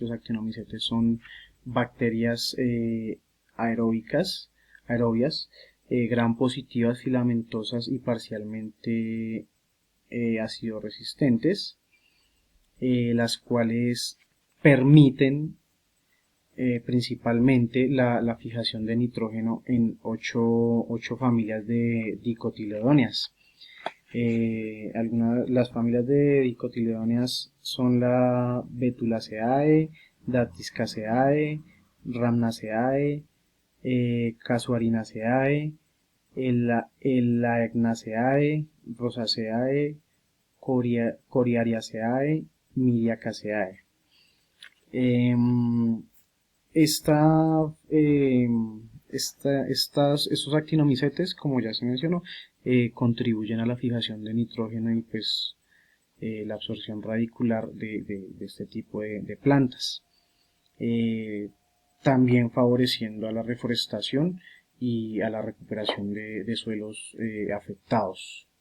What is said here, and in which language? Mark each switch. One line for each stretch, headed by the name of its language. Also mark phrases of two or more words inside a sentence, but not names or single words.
Spanish: Los actinomicetes son bacterias aerobias, gram positivas, filamentosas y parcialmente ácido resistentes, las cuales permiten principalmente la fijación de nitrógeno en 8 familias de dicotiledóneas. Las familias de dicotiledóneas son la Betulaceae, Dactyscaceae, Rhamnaceae, Casuarinaceae, Elaeagnaceae, Rosaceae, Coriariaceae, Miriacaceae. Estos actinomicetes, como ya se mencionó, contribuyen a la fijación de nitrógeno y pues la absorción radicular de este tipo de plantas, también favoreciendo a la reforestación y a la recuperación de suelos afectados.